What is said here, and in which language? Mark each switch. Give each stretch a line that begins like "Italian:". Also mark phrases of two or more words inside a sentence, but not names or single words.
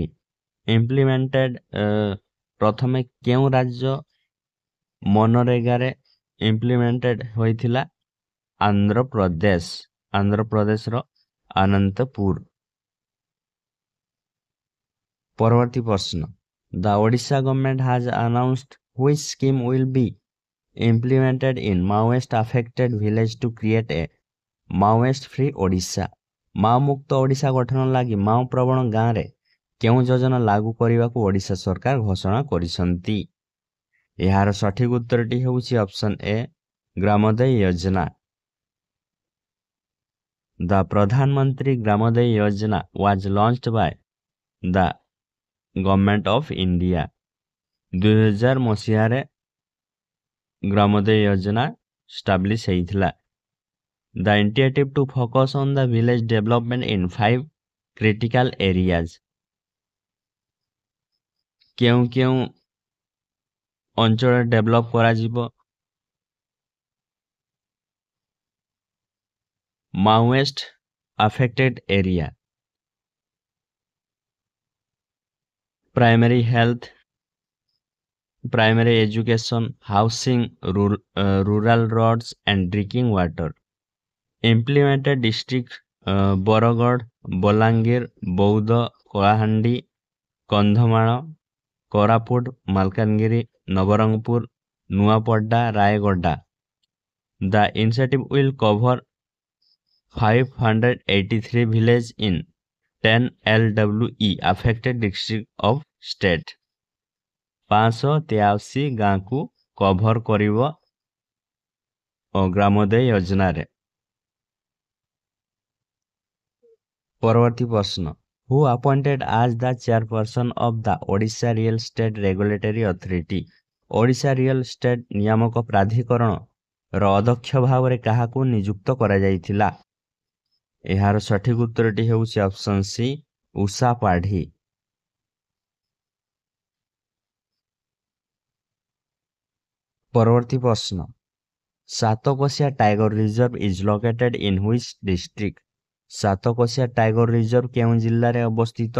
Odia: ଇମ୍ପ୍ଲିମେଣ୍ଟେଡ୍ ପ୍ରଥମେ କେଉଁ ରାଜ୍ୟ ମନରେଗାରେ ଇମ୍ପ୍ଲିମେଣ୍ଟେଡ୍ ହୋଇଥିଲା? ଆନ୍ଧ୍ରପ୍ରଦେଶ। ଆନ୍ଧ୍ରପ୍ରଦେଶର ଅନନ୍ତପୁର।
English: ପରବର୍ତ୍ତୀ ପ୍ରଶ୍ନ, The Odisha Government has announced which scheme will be implemented in Maoist affected village to create a Maoist free Odisha.
Odia: ମାଓ ମୁକ୍ତ ଓଡ଼ିଶା ଗଠନ ଲାଗି ମାଓ ପ୍ରବଣ ଗାଁରେ କେଉଁ ଯୋଜନା ଲାଗୁ କରିବାକୁ ଓଡ଼ିଶା ସରକାର ଘୋଷଣା କରିଛନ୍ତି? ଏହାର ସଠିକ୍ ଉତ୍ତରଟି ହେଉଛି ଅପସନ୍ ଏ, ଗ୍ରାମୋଦୟ ଯୋଜନା।
English: The Pradhan Mantri Gramodaya Yojana was launched by the Government of India.
Odia: 2000 ମସିହାରେ ଗ୍ରାମୋଦୟ ଯୋଜନା ଷ୍ଟାବ୍ଲିଶ୍ ହେଇଥିଲା।
English: The initiative to focus on the village development in 5 critical areas.
Odia: କେଉଁ କେଉଁ ଅଞ୍ଚଳ ଡେଭଲପ୍ କରାଯିବ?
English: Maoist affected area, primary health, primary education, housing, rural roads and drinking water. Implemented district ବରଗଡ଼, ବଲାଙ୍ଗୀର, ବୌଦ୍ଧ, କଳାହାଣ୍ଡି, କନ୍ଧମାଳ, କୋରାପୁଟ, ମାଲକାନଗିରି, ନବରଙ୍ଗପୁର, ନୂଆପଡ଼ା, ରାୟଗଡ଼ା। The initiative will cover 583 villages in 10 LWE affected district of state
Odia: 583 ଗାଁ କୁ କଭର କରିବ ଗ୍ରାମୋଦୟ ଯୋଜନାରେ। ପରବର୍ତ୍ତୀ ପ୍ରଶ୍ନ
English: who appointed as the chairperson of the Odisha Real Estate Regulatory Authority
Odia: ଓଡ଼ିଶା ରିଅଲ ଏଷ୍ଟେଟ୍ ନିୟାମକ ପ୍ରାଧିକରଣ ର ଅଧ୍ୟକ୍ଷ ଭାବରେ କାହାକୁ ନିଯୁକ୍ତ କରାଯାଇଥିଲା? ଏହାର ସଠିକ ଉତ୍ତରଟି ହେଉଛି ଅପସନ୍ ସି ଉଷା ପାଢ଼ୀ। ପରବର୍ତ୍ତୀ ପ୍ରଶ୍ନ
English: Satkosia Tiger Reserve is located in which district
Odia: ସାତକୋଶିଆ ଟାଇଗର ରିଜର୍ଭ କେଉଁ ଜିଲ୍ଲାରେ ଅବସ୍ଥିତ?